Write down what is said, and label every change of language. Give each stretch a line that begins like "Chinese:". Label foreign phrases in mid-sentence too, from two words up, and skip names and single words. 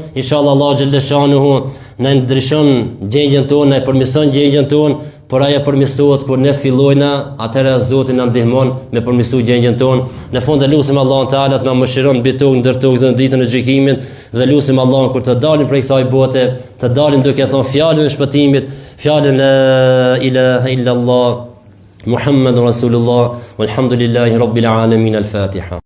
Albanian: Inshallah Allah xhaleshanuhu na ndryshon gjendjen tonë, na përmirëson gjendjen tonë, por ajo përmirësohet kur ne fillojna, atëherë Zoti na ndihmon me përmirësuar gjendjen tonë. Në fund e lutim Allahun Teala të na mëshiron mbi tokë ndër tokë dhe në ditën e gjykimit, dhe lutim Allahun kur të dalim prej kësaj bote, të dalim duke thënë fjalën e shpëtimit, fjalën
Arabic: لا إله إلا الله محمد رسول الله والحمد لله رب العالمين. الفاتحة.